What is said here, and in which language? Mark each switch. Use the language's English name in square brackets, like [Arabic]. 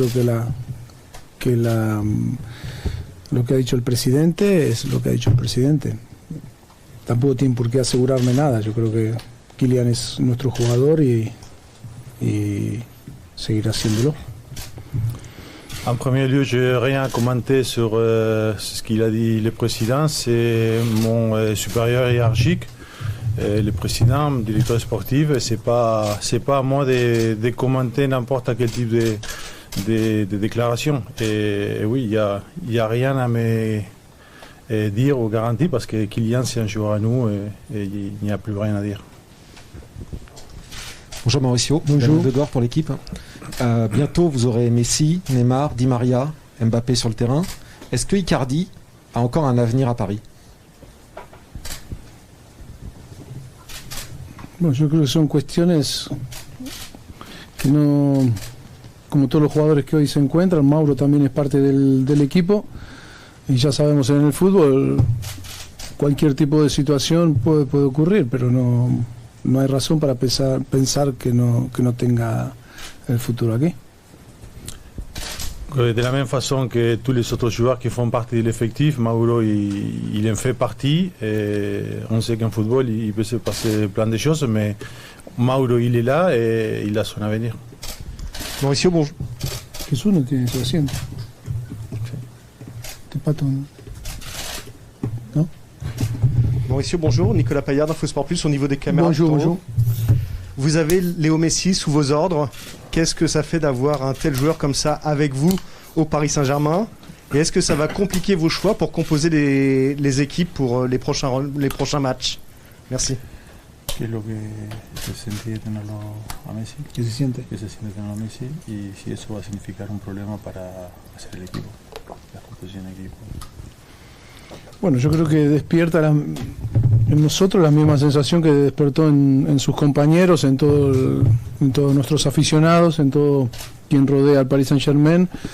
[Spanish] Creo que lo que ha dicho el presidente es lo que ha dicho el presidente. Tampoco tiene por qué asegurarme nada. Yo creo que Kylian es nuestro jugador y seguirá haciéndolo. [French] En premier lieu, je n'ai rien à commenter sur ce qu'il a dit le président. C'est mon supérieur hiérarchique, le président, le directeur sportif. C'est pas à moi de commenter n'importe quel type de déclaration. Et oui, il y a rien à me dire ou garantir parce que Kylian c'est un joueur à nous et il n'y a plus rien à dire. Bonjour Mauricio, bonjour Edouard pour l'équipe. Bientôt vous aurez Messi, Neymar, Di Maria, Mbappé sur le terrain. Est-ce que Icardi a encore un avenir à Paris? [Spanish] Bueno, yo creo que son cuestiones que no, como todos los jugadores que hoy se encuentran, Mauro también es parte del equipo y ya sabemos en el fútbol cualquier tipo de situación puede ocurrir, pero no hay razón para pensar que no tenga el futuro aquí. [French] De la même façon que tous les autres joueurs qui font partie de l'effectif, Mauro il en fait partie. Et on sait qu'en football il peut se passer plein de choses, mais Mauro il est là et il a son avenir. Mauricio, bonjour. [Spanish] Jesús no tiene su asiento. [French] T'es pas ton... Non? Mauricio, bonjour. Nicolas Paillard d'Infosport Plus au niveau des caméras. Bonjour. Vous avez Léo Messi sous vos ordres. Qu'est-ce que ça fait d'avoir un tel joueur comme ça avec vous au Paris Saint-Germain? Et est-ce que ça va compliquer vos choix pour composer les équipes pour les prochains matchs? Merci. [Spanish] ¿Qué es lo que se siente tenerlo a Messi? ¿Qué se siente? ¿Qué se siente tenerlo a Messi? Y si eso va a significar un problema para hacer el equipo, la composición del equipo. Bueno, yo creo que despierta en nosotros la misma sensación que despertó en sus compañeros, en todos nuestros aficionados, en todo quien rodea al Paris Saint-Germain.